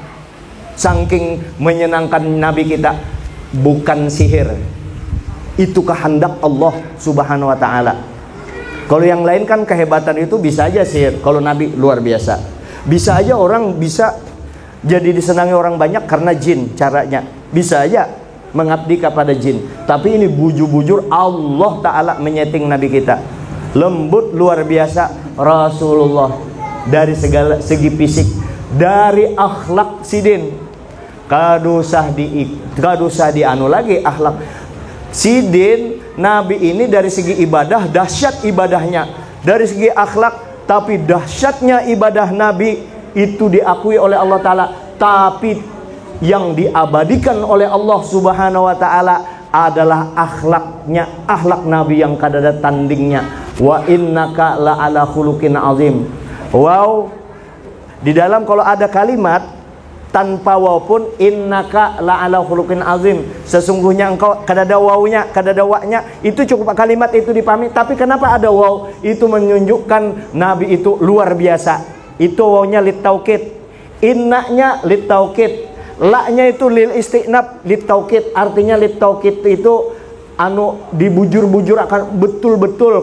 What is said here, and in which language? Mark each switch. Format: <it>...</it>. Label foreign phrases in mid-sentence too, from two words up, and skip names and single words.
<id>Saking menyenangkan Nabi kita. Bukan sihir, itu kehendak Allah</id> <ar>Subhanahu wa Ta'ala.</ar> <id>Kalau yang lain kan kehebatan itu bisa aja sihir. Kalau Nabi luar biasa. Bisa aja orang bisa jadi disenangi orang banyak karena jin caranya. Bisa aja mengabdi kepada jin. Tapi ini bujur-bujur Allah Ta'ala menyeting Nabi kita. Lembut luar biasa Rasulullah. Dari segala segi fisik, dari akhlak Sidin, kadusah dianu lagi akhlak Sidin. Nabi ini dari segi ibadah dahsyat ibadahnya, dari segi akhlak, tapi dahsyatnya ibadah Nabi itu diakui oleh Allah Ta'ala. tapi yang diabadikan oleh Allah</id> <ar>Subhanahu wa taala</ar> <id>adalah akhlaknya, akhlak Nabi yang kadada tandingnya.</id> <ar>Wa innaka la ala khuluqin azim.</ar> <id>Wow, di dalam kalau ada kalimat tanpa waw pun,</id> <ar>innaka la ala khuluqin azim,</ar> <id>sesungguhnya engkau, kadada wawnya, kadada waknya, itu cukup kalimat itu dipahami. Tapi kenapa ada waw? Itu menunjukkan Nabi itu luar biasa. Itu wawnya</id> <ar>lit taukid,</ar> <id>innanya</id> <ar>lit taukid,</ar> <id>la-nya itu</id> <ar>lil istinab lit taukid.</ar> <id>Artinya</id> <ar>lit taukid</ar> <id>itu dibujur-bujur akan betul-betul.</id>